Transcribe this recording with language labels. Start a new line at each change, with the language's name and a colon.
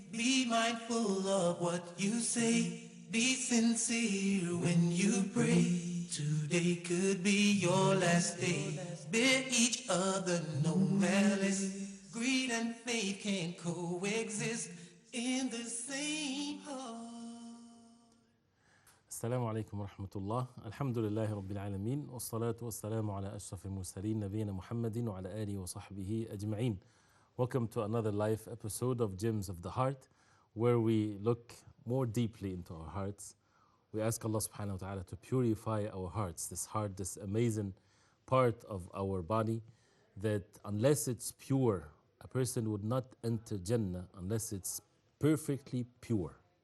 English: Be mindful of what you say. Be sincere when you pray. Today could be your last day. Bear each other no malice. Greed and faith can coexist in the same heart.
Arabic: السلام عليكم ورحمة الله. الحمد لله رب العالمين، والصلاة والسلام على أشرف المرسلين نبينا محمد وعلى آله وصحبه أجمعين.
English: Welcome to another live episode of Gems of the Heart, where we look more deeply into our hearts. We ask Allah subhanahu wa ta'ala to purify our hearts, this heart, this amazing part of our body, that unless it's pure, a person would not enter Jannah unless it's perfectly pure.